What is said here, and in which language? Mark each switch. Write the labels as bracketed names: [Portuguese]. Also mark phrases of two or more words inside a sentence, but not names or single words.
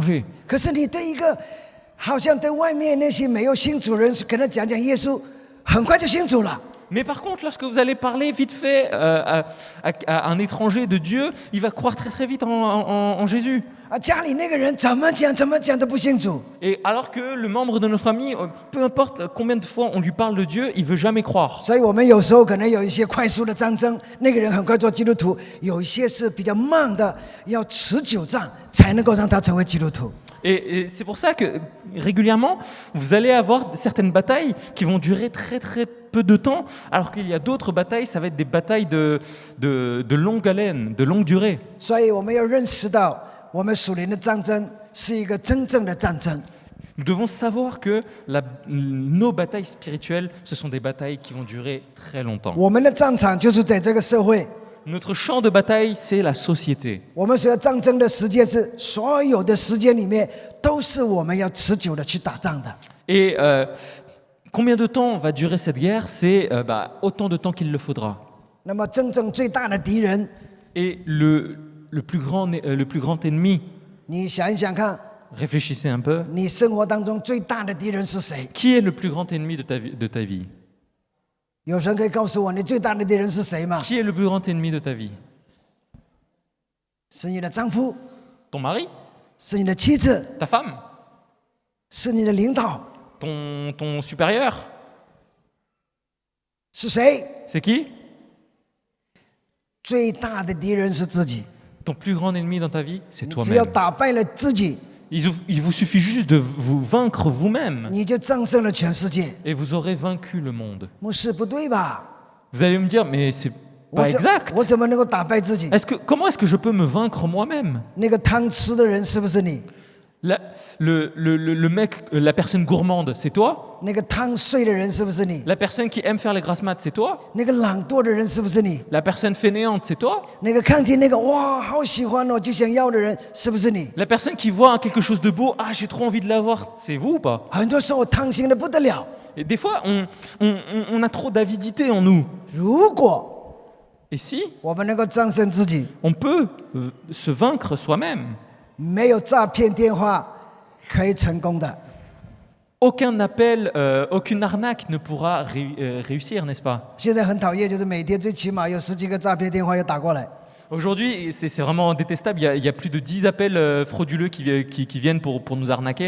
[Chinese] » 可是你对一个好像对外面那些没有信主人，可能讲讲耶稣，很快就信主了。 [French] Mais par contre, lorsque vous allez parler vite fait à un étranger de Dieu, il va croire très vite en Jésus. [Chinese] 啊，家里那个人怎么讲都不信主。 [French] Et alors que le membre de notre famille, peu importe combien de fois on lui parle de Dieu, il veut jamais croire. [Chinese] 所以我们有时候可能有一些快速的战争，那个人很快做基督徒；有一些是比较慢的，要持久战才能够让他成为基督徒。 [French] Et c'est pour ça que régulièrement, vous allez avoir certaines batailles qui vont durer très peu de temps, alors qu'il y a d'autres batailles, ça va être des batailles de longue haleine, de longue durée. [Chinese] 所以我们要认识到，我们属灵的战争是一个真正的战争。 [French] Nous devons savoir que nos batailles spirituelles, ce sont des batailles qui vont durer très longtemps. [Chinese] 我们的战场就是在这个社会， [French] Notre champ de bataille, c'est la société. [Chinese] 我们所要战争的时间是所有的时间里面，都是我们要持久的去打仗的。 [French] Et combien de temps va durer cette guerre? C'est autant de temps qu'il le faudra. [Chinese] 那么真正最大的敌人， [French] Et le plus grand ennemi, [Chinese] 你想一想看， [French] réfléchissez un peu, [Chinese] 你生活当中最大的敌人是谁？ [French] qui est le plus grand ennemi de ta vie? [Chinese] 有人可以告诉我，你最大的敌人是谁吗？ [French] Qui est le plus grand ennemi de ta vie? [Chinese] 是你的丈夫， [French] Ton mari? [Chinese] 是你的妻子， [French] Ta femme? [Chinese] 是你的领导， [French] Ton supérieur? [Chinese] 是谁？ [French] C'est qui? [Chinese] 最大的敌人是自己。 [French] Ton plus grand ennemi dans ta vie, c'est [Chinese] 你只要 [French] toi-même. [Chinese] 打败了自己， [French] Il vous suffit juste de vous vaincre vous-même [Chinese] 你就战胜了全世界。 [French] et vous aurez vaincu le monde. [Chinese] 牧师不对吧？ [French] Vous allez me dire, mais c'est [Chinese] 我 [French] pas [Chinese] 怎 [French] exact. [Chinese] 我怎么能够打败自己？ [French] Comment est-ce que je peux me vaincre moi-même? [Chinese] 那个贪吃的人是不是你？ [French] Le mec, la personne gourmande, c'est toi? [Chinese] 那个贪睡的人是不是你？ [French] La personne qui aime faire les grasses mat, c'est toi? [Chinese] 那个懒惰的人是不是你？ [French] La personne fainéante, c'est toi? [Chinese] 那个看见那个哇，好喜欢哦，就想要的人是不是你？ [French] La personne qui voit quelque chose de beau, ah, j'ai trop envie de l'avoir, c'est vous ou pas? [Chinese] 很多时候贪心的不得了。 [French] Et des fois, on a trop d'avidité en nous. [Chinese] 如果 [French] Et si [Chinese] 我们能够战胜自己， [French] on peut se vaincre soi-même, [Chinese] 没有诈骗电话可以成功的。 [French] aucun appel, aucune arnaque ne pourra réussir, n'est-ce pas? [Chinese] 现在很讨厌，就是每天最起码有10几个诈骗电话要打过来。 [French] Aujourd'hui, c'est vraiment détestable. Il y a plus de 10 appels frauduleux qui viennent pour nous arnaquer.